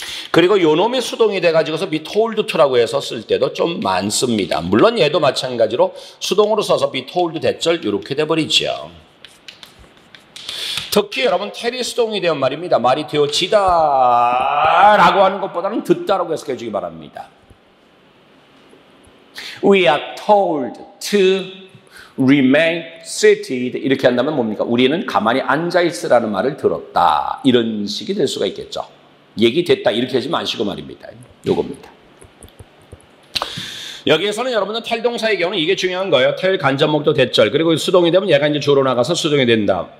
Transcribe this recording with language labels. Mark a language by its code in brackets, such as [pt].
[ko] 그리고 요놈이 수동이 돼가지고서 [en] be told to [ko] 라고 해서 쓸 때도 좀 많습니다. 물론 얘도 마찬가지로 수동으로 써서 be told 대절 이렇게 돼버리죠. 특히 여러분 tell이 수동이 되면 말입니다. 말이 되어지다 라고 하는 것보다는 듣다라고 해석해 주기 바랍니다. [en] We are told to remain seated [ko] 이렇게 한다면 뭡니까? 우리는 가만히 앉아있으라는 말을 들었다. 이런 식이 될 수가 있겠죠. 얘기됐다 이렇게 하지 마시고 말입니다. 요겁니다. 여기에서는 여러분은 tell 동사의 경우는 이게 중요한 거예요. tell 간접 목적 대절 그리고 수동이 되면 얘가 이제 주로 나가서 수동이 된다.